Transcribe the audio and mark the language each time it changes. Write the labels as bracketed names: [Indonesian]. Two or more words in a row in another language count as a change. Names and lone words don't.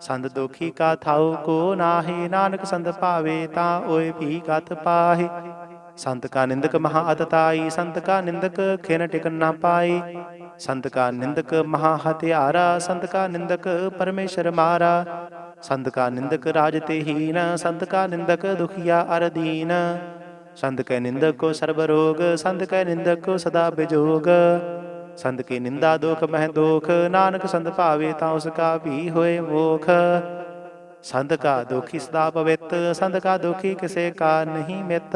[Punjabi] ਸੰਦ ਦੋਖੀ ਕਾ ਥਾਉ ਕੋ ਨਾਹੀ, ਨਾਨਕ ਸੰਦ ਭਾਵੇ ਤਾਂ ਓਏ ਵੀ ਗਤ ਪਾਹੀ। ਸੰਤ ਕਾ ਨਿੰਦਕ ਮਹਾ ਅਤਤਾਈ, ਸੰਤ ਕਾ ਨਿੰਦਕ ਖਿਨ ਟਿਕਨ ਨਾ ਪਾਈ। ਸੰਤ ਕਾ ਨਿੰਦਕ ਮਹਾ ਹਥਿਆਰਾ, ਸੰਤ ਕਾ ਨਿੰਦਕ ਪਰਮੇਸ਼ਰ ਮਾਰਾ। ਸੰਤ ਕਾ ਨਿੰਦਕ ਰਾਜ ਤੇ ਹੀਨ, ਸੰਤ ਕਾ ਨਿੰਦਕ ਦੁਖੀਆ ਅਰ ਦੀਨ। ਸੰਤ ਕੈ ਨਿੰਦਕ ਕੋ ਸਰਬ ਰੋਗ, ਸੰਤ ਕੈ ਨਿੰਦਕ ਕੋ ਸਦਾ ਬਿਜੋਗ। ਸੰਤ ਕੀ ਨਿੰਦਾ ਦੋਖ ਮਹ ਦੋਖ, ਨਾਨਕ ਸੰਤ ਭਾਵੇ ਤਾਂ ਉਸਕਾ ਭੀ ਹੋਏ ਮੋਖ। ਸੰਤ ਕਾ ਦੋਖੀ ਸਦਾ ਪਵਿਤ, ਸੰਤ ਕਾ ਦੋਖੀ ਕਿਸੇ ਕਾ ਨਹੀਂ ਮਿਤ।